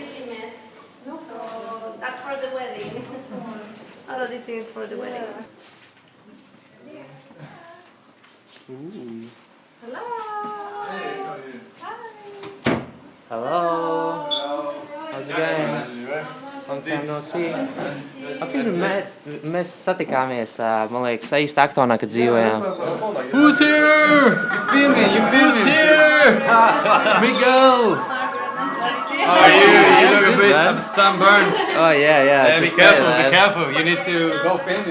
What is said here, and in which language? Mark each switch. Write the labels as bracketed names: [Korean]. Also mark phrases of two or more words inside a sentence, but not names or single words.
[English] So that's for the wedding. All of these things for the wedding. Ooh. Hello. Hello. How's it going? Long time no see. [Latvian] Mēs satikāmies, man liekas, īsti Aktonā, kad dzīvojām. [English] Who's here? You feel me? Who's here? Miguel! How are you? You look a bit sunburned. Oh yeah. Be careful. You need to go filming.